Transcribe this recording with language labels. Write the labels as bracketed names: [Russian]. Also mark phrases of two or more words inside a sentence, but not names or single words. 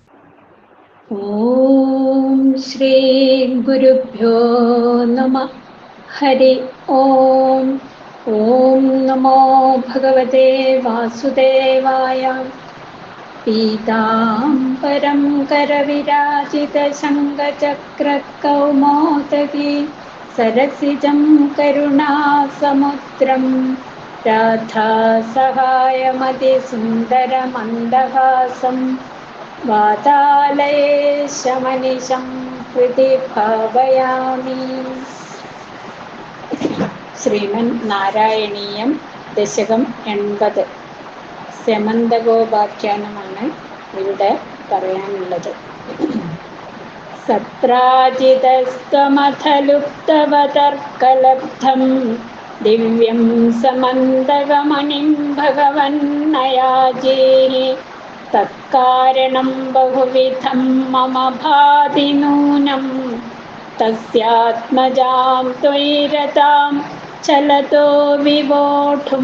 [Sanskrit] ഓം ശ്രീ ഗുരുഭ്യോ നമഃ. ഹരി ഓം. ഓം നമോ ഭഗവതേ വാസുദേവായ. പീതാംബരം करविराजितशङ्खचक्रकौमोदगी सरसिजं करुणासमुद्रं राधासहायमतिसुन्दरमन्दहासं वातालयेशमनिशं हृदि भावयामि. [Malayalam] ശ്രീമൻ നാരായണീയം ദശകം 80 സ്യമന്തകോപാഖ്യാനമാണ് ഇവിടെ പറയാനുള്ളത്. [Sanskrit] സത്രാജിതസ്ത്വമഥലുപ്തവതർക്കലബ്ധം ദിവ്യം സമന്തകമണിം ഭഗവന്നയാജേ തത്കാരണം ബഹുവിധം മമ ഭാതി നൂനം തസ്യാത്മജാം ത്വയിരതാം ചലതോ വിവോഢും.